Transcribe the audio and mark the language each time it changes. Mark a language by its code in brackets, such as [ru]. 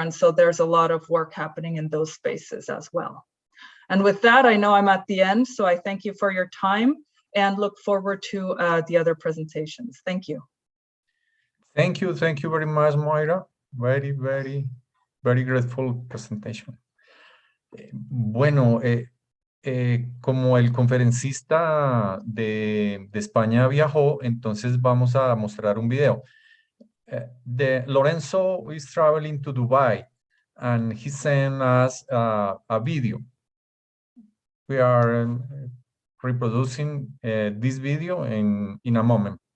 [en] And so there's a lot of work happening in those spaces as well. And with that, I know I'm at the end, so I thank you for your time and look forward to the other presentations. Thank you. Thank you very much, Moira. Very grateful presentation. [es] Bueno, como el conferencista de España viajó, entonces vamos a mostrar un video. [en] Lorenzo is traveling to Dubai, and he sent us a video. We are reproducing this video in a moment.